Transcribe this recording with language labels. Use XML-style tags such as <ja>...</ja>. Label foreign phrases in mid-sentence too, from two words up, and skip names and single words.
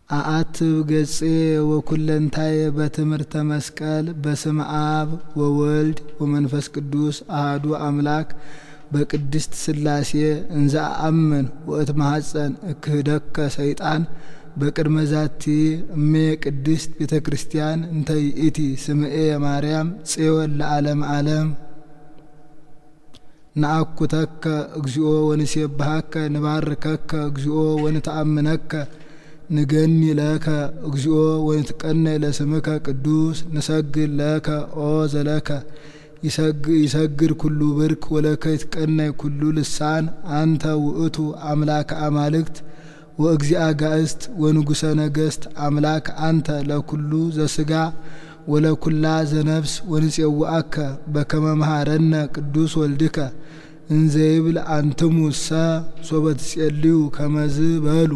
<gez>አአትብ ገጼ ወኩለንታይ በትምህርተ መስቀል በስመ አብ ወወልድ ወመንፈስ ቅዱስ አሐዱ አምላክ በቅድስት ሥላሴ እንዘ አአምን ወእትማሐፀን እክህደከ ሰይጣን በቅድመ ዛቲ እሜ ቅድስት ቤተ ክርስቲያን እንተ ይእቲ ስምኤ ማርያም ጽዮን ለዓለም ዓለም ነአኩተከ እግዚኦ ወንሴብሐከ ንባርከከ እግዚኦ ወንተአምነከ ንገኒ ለከ እግዚኦ ወንትቀነይ ለስምከ ቅዱስ ንሰግድ ለከ ኦ ዘለከ ይሰግድ ኩሉ ብርክ ወለከ ይትቀነይ ኩሉ ልሳን አንተ ውእቱ አምላክ አማልክት ወእግዚአ ጋእስት ወንጉሰ ነገስት አምላክ አንተ ለኩሉ ዘስጋ ወለኩላ ዘነፍስ ወንጽውአከ በከመ መሐረነ ቅዱስ ወልድከ እንዘይብል አንትሙሰ ሶበት ጽልዩ ከመዝ በሉ</gez>